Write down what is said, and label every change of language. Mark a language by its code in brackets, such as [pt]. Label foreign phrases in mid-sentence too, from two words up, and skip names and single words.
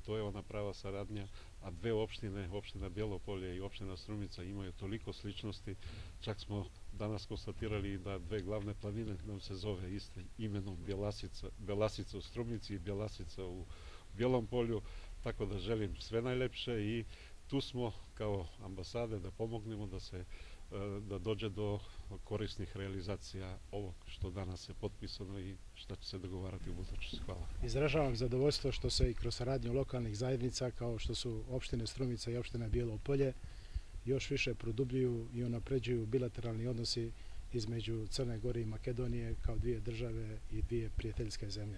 [sr] Тоа е она права сарадња, а две општини, општина Биело Полје и општина Струмица, имају толико сличности, чак смо данас констатирали да две главне планини нам се зове исто имено Беласица у Струмици и Беласица у Биелом Полју, така да желим све најлепше и ту смо као амбасаде да помогнемо да доđe до корисних реализација ово што данас е потписано и што ќе се договарати у будуćnosti. Хвала. Izražavam zadovoljstvo što se i kroz saradnju lokalnih zajednica kao što su opštine Strumica i opština Bijelo Polje još više produbljuju i unapređuju bilateralni odnosi između Crne Gore i Makedonije kao dvije države i dvije prijateljske zemlje.